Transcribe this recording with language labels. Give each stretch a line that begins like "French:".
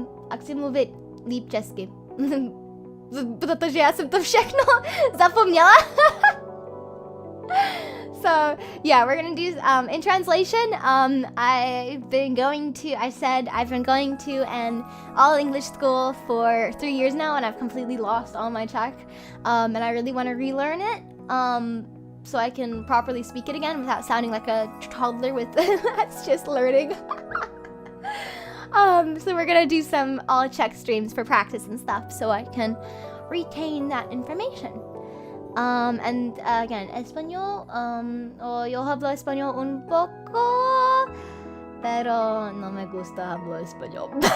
Czech: A chci mluvit líp česky. protože já jsem to všechno zapomněla.
English: So yeah, we're gonna do in translation. I've been going to an all English school for 3 years now, and I've completely lost all my Czech. And I really want to relearn it. So I can properly speak it again without sounding like a toddler with that's just learning. So we're gonna do some all Czech streams for practice and stuff, so I can retain that information. And again,
Spanish: español, yo hablo español un poco, pero no me gusta hablo español.